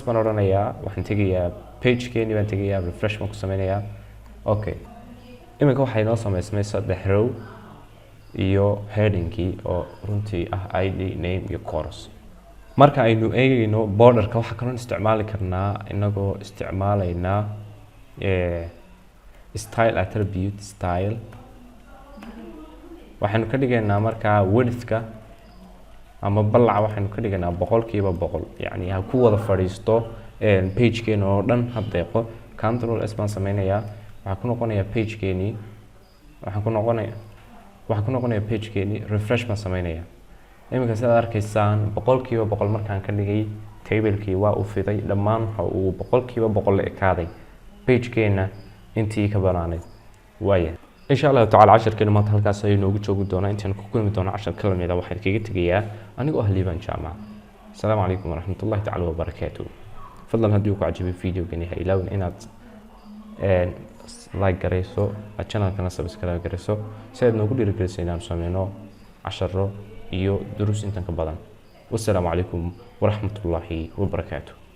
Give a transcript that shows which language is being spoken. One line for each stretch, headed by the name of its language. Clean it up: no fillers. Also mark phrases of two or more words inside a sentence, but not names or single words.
Somali: baan oranayaa waxaan tegayaa page-keeni baan tegayaa refresh baan ku sameynayaa okay iminka waxay noo sameysmay 3 row iyo heading-kii oo runtii ah
English: id name
Somali: iyo course marka aynu eegayno border-ka waxa kale oo isticmaali karnaa inagoo isticmaalaynaa
English: style attribute
Somali: style waxaanu ka dhigaynaa markaa width-ka ama ballaca waxaanu ka dhigaynaa 100% yani ha ku wada fadhiisto page-keena oo dhan hadeeqo
English: control s
Somali: baan sameynayaa waxaa ku noqonaya page-keeni waxaan ku noqonaya page-keeni refresh baan sameynayaa iminka sidaad arkaysaan 100% markaan ka dhigay table-kii waa u fiday dhammaan waxa uu 100% la ekaaday page-keena intii ka banaanayd waaya
Arabic: إن شاء الله تعالى
Somali: casharkeena maanta halkaas ayuu noogu joogi doonaa intaan ku kulmi doono cashar kalameeda waxaan kaga tagayaa anigoo ah Liban Jaamac
Arabic: السلام عليكم ورحمة الله تعالى وبركاته
Somali: فضلا هديو ku cajibay video-gani ha ilaawin inaad like gareyso channel-kana subscribe gareyso si aad noogu dhiirigeliso inaan sameyno casharo iyo duruus intan ka badan
Arabic: والسلام عليكم ورحمة الله وبركاته